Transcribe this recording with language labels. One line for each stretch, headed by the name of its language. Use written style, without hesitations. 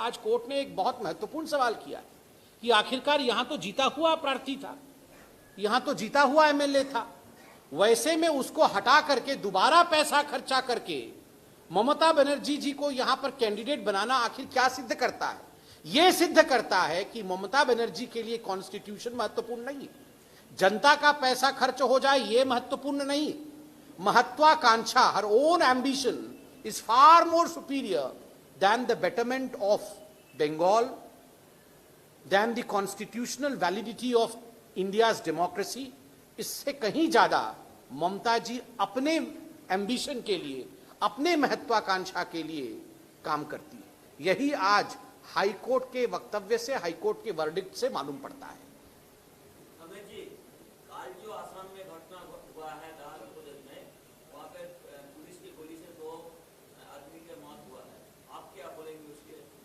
Hindi: आज कोर्ट ने एक बहुत महत्वपूर्ण सवाल किया कि आखिरकार यहां तो जीता हुआ प्रार्थी था, यहां तो जीता हुआ एमएलए था, वैसे में उसको हटा करके दोबारा पैसा खर्चा करके ममता बनर्जी जी को यहां पर कैंडिडेट बनाना आखिर क्या सिद्ध करता है? यह सिद्ध करता है कि ममता बनर्जी के लिए कॉन्स्टिट्यूशन महत्वपूर्ण नहीं है, जनता का पैसा खर्च हो जाए यह महत्वपूर्ण नहीं।
English: महत्वाकांक्षा, her own ambition is far more superior than the betterment of Bengal, than the constitutional validity of India's democracy।
Hindi: इससे कहीं ज्यादा ममता जी अपने एम्बिशन के लिए, अपने महत्वाकांक्षा के लिए काम करती है। यही आज हाईकोर्ट के वक्तव्य से, हाईकोर्ट के वर्डिक्ट से मालूम पड़ता है। अमित जी, काल जो आसाम में घटना हुआ है दाल प्रदेश में, वहाँ पे पुलिस की गोली से 2 आदमी की मौत हुआ है, आप क्या बोलेंगे उसके?